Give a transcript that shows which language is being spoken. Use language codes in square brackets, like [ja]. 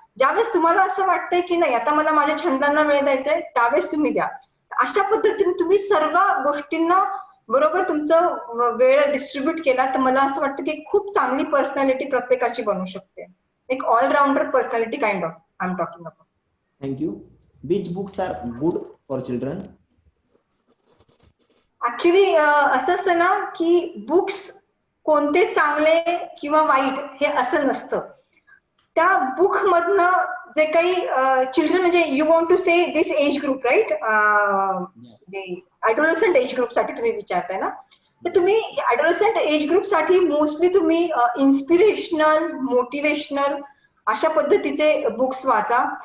[mr] ज्यावेळेस तुम्हाला असं वाटतंय की नाही आता मला माझ्या छंदांना वेळ द्यायचा आहे, त्यावेळेस तुम्ही द्या. अशा पद्धतीने तुम्ही सर्व गोष्टींना बरोबर तुमचं वेळ डिस्ट्रीब्यूट केला तर मला असं वाटतं की खूप चांगली पर्सनॅलिटी प्रत्येकाची बनू शकते. [en] एक allrounder personality kind of I am talking about. Thank you. Which books are good for children? [mr] Actually असं असतं ना की बुक्स कोणते चांगले किंवा वाईट हे असं नसतं. त्या बुक मधनं जे काही चिल्ड्रन, म्हणजे [en] you want to say this age group right, [mr] जे ॲडोलसंट एज ग्रुप साठी तुम्ही विचारताय ना, तर तुम्ही ॲडोलसंट एज ग्रुप साठी मोस्टली तुम्ही इन्स्पिरेशनल, मोटिवेशनल अशा पद्धतीचे बुक्स वाचा.